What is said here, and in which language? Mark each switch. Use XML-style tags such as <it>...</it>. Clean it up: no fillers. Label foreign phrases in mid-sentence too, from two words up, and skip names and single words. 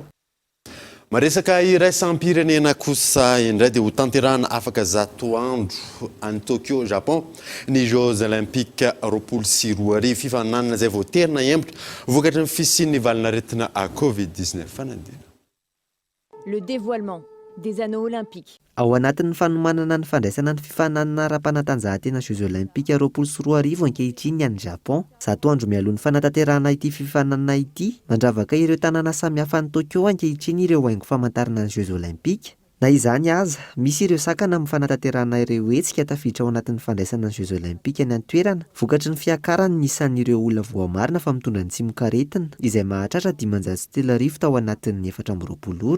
<mg>Maresaka iraisam-pirenena kosa indray dia ho tanterahana afaka 100 andro any Tokyo, Japon ny</mg> <fr>Jeux Olympiques</fr> <mg>2024 fifaninanana izay voaterina hembotra vokatry ny fisian'ny valinaretina</mg> <fr>à Covid-19</fr> <mg>fanadina.</mg> <fr>Le dévoilement des anneaux olympiques.</fr> <mg>Ao anatin'ny fanomanana ny fandraisana ny fifananana ara-panatanjahantena</mg> <fr>Jeux Olympiques</fr> <mg>2024 ankehitriny any Japon. 100 andro mialohan'ny fanatanterahana ity fifananana ity mandravaka ireo tanàna samihafa ny Tokyo ankehitriny ireo haingo famantarana ny</mg> <fr>Jeux Olympiques.</fr> <mg>Na izany aza, misy ireo sakana amin'ny fanatanterahana ireo hetsika tafiditra ao anatin'ny fandraisana ny</mg> <fr>Jeux Olympiques</fr> <mg>any an-toerana vokatry ny fiakarany nisan'ireo olona voamarina fa mitondra ny tsimokaretina izay mahatratra 500 tao anatin'ny 420 ora.</mg>